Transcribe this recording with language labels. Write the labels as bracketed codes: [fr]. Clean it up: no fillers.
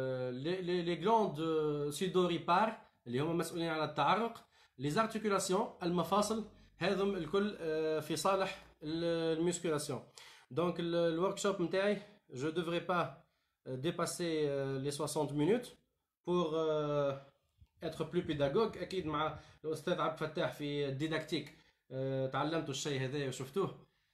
[ar] لي غلوند سيدوريبار اللي هم مسؤولين على التعرق، لي زارتيكولاسيون المفاصل، هذم الكل في صالح الميسكولاسيون. دونك الورك شوب نتاعي [fr] je devrais pas dépasser les 60 minutes pour être plus pédagogue. [ar] اكيد مع الاستاذ عبد الفتاح في الديداكتيك تعلمتوا الشيء هذا وشفتوه.